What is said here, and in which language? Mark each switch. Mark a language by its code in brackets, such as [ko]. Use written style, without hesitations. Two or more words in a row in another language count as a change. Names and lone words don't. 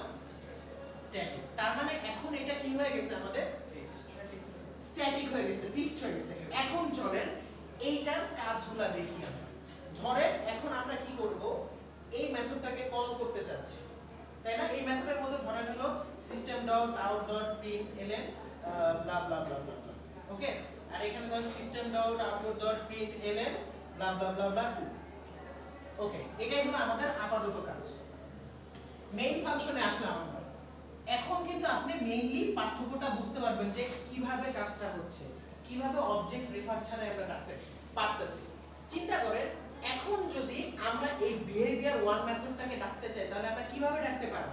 [bn] স্ট্যাটিক। তার মানে এখন এটা কি হয়ে গেছে? আমাদের স্ট্যাটিক হয়ে গেছে, ফিক্সড হয়ে গেছে। এখন চলেন এইটার কাজগুলো দেখি আমরা। ধরেন এখন আমরা কি করব? এই মেথডটাকে কল করতে চাচ্ছি, তাই না? এই মেথডের মধ্যে ধরেন হলো [en] system.out.println bla bla bla bla। [bn] ওকে, আর এখানে ধরেন [en] system.output.println bla bla bla bla 2। [bn] ওকে, এটাই হলো আমাদের আপাতত কাজ। [en] main function [bn] আসলাম আমরা। এখন কিন্তু আপনি মেইনলি পার্থক্যটা বুঝতে পারবেন যে কিভাবে কাজটা হচ্ছে, কিভাবে [en] object refer [bn] ছাড়া আমরা ডাকতে পারতেছি। চিন্তা করেন, এখন যদি আমরা এই [en] behaviour 1 methodটাকে [bn] ডাকতে চাই তাহলে আমরা কিভাবে ডাকতে পারবো?